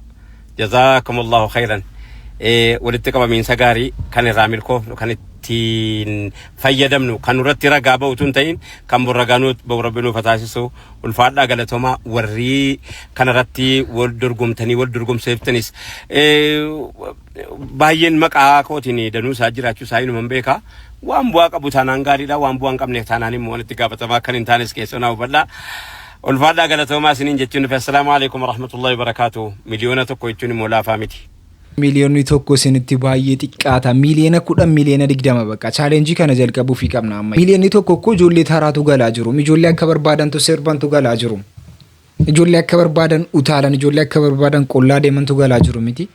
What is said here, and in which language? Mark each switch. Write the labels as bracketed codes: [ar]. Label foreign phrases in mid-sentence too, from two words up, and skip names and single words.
[ar] جزاكم الله خيرا. [om] Walitti qabamiinsa gaarii kan irraa milkoofnu kan ittiin fayyadamnu kan irratti ragaa ba'utu hin ta'in kan borragaanuu rabbiin taasisu ulfaadhaa galatoomaa warri kan irratti wal dorgomtanii wal dorgomseeftanis baay'een maqaa kootiin danuu isaa jiraachuu isaa hinuman beeka. Waan bu'aa qabu taanaan gaariidha waan bu'aa hin qabne taanaan immoo walitti gaafatamaa kan hin taanes keessoo naa hubadhaa. Ulfaadhaa galatoomaa isiniin jechuun dhufe [ar] السلام عليكم ورحمة الله وبركاته. [om] Miliyoona tokko jechuun immoo laafaa miti. Miliyoonni tokko isinitti baay'ee xiqqaata. Miliyoona 10 miliyoona 20 bakka chaalenjii kana jalqabuu fi qabna amma. Miliyoonni tokko ko ijoollee taraatu galaa jiru. Ijoollee akka barbaadantu sirbantu galaa jiru. Ijoollee akka barbaadan utaalan ijoollee akka barbaadan qollaa deemantu galaa jiru miti.